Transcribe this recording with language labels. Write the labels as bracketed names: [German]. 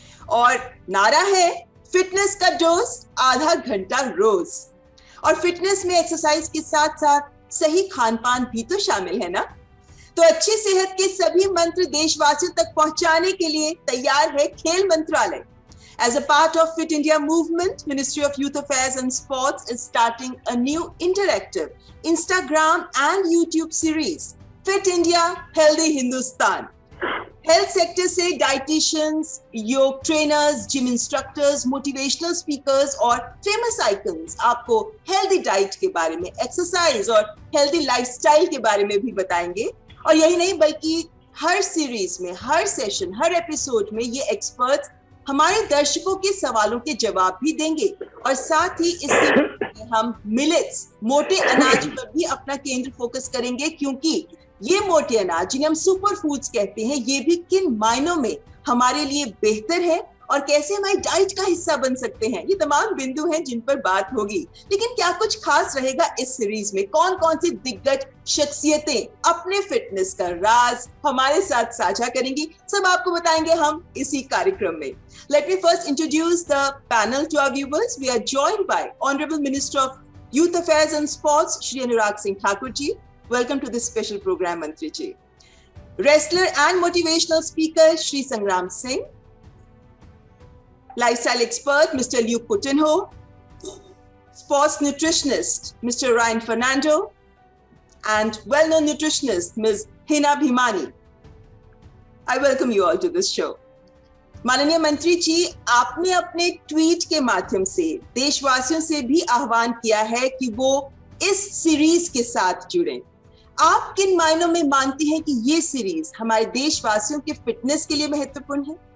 [Hindi] और नारा है फिटनेस का डोज आधा घंटा रोज। और फिटनेस में एक्सरसाइज के साथ साथ सही खान पान भी तो शामिल है ना। तो अच्छी सेहत के सभी मंत्र देशवासियों तक पहुंचाने के लिए तैयार है खेल मंत्रालय। [English] As a part of Fit India movement, Ministry of Youth Affairs and Sports is starting a new interactive Instagram and YouTube series, Fit India, Healthy Hindustan. [Hindi] Health sector से डाइटिशियंस, योग trainers, gym instructors, motivational speakers और famous icons आपको healthy diet के बारे में, exercise और healthy lifestyle के बारे में भी बताएंगे। और यही नहीं बल्कि हर सीरीज में, हर सेशन, हर एपिसोड में ये एक्सपर्ट्स हमारे दर्शकों के सवालों के जवाब भी देंगे। और साथ ही इस सीरीज में हम मिलेट्स, मोटे अनाज पर भी अपना केंद्र फोकस करेंगे, क्योंकि ये मोटे अनाज जिन्हें हम सुपर फूड्स कहते हैं, ये भी किन मायनों में हमारे लिए बेहतर है और कैसे हमारी डाइट का हिस्सा बन सकते हैं, ये तमाम बिंदु हैं जिन पर बात होगी। लेकिन क्या कुछ खास रहेगा इस सीरीज में? कौन कौन सी दिग्गज शख्सियतें अपने फिटनेस का राज हमारे साथ साझा करेंगी, सब आपको बताएंगे हम इसी कार्यक्रम में। [English] Let me first introduce the panel to our viewers. We are joined by honourable minister of youth affairs and sports Shri Anurag Singh Thakur ji. Welcome to this special program, Mantri ji. Wrestler and motivational speaker, Shri Sangram Singh. Lifestyle expert, Mr. Luke Coutinho. Sports nutritionist, Mr. Ryan Fernando. And well-known nutritionist, Ms. Hina Bhimani. I welcome you all to this show. [Hindi] माननीय मंत्री जी, आपने अपने tweet के माध्यम से देशवासियों से भी आह्वान किया है कि वो इस सीरीज के साथ जुड़ें। आप किन मायनों में मानती हैं कि ये सीरीज हमारे देशवासियों के फिटनेस के लिए महत्वपूर्ण है?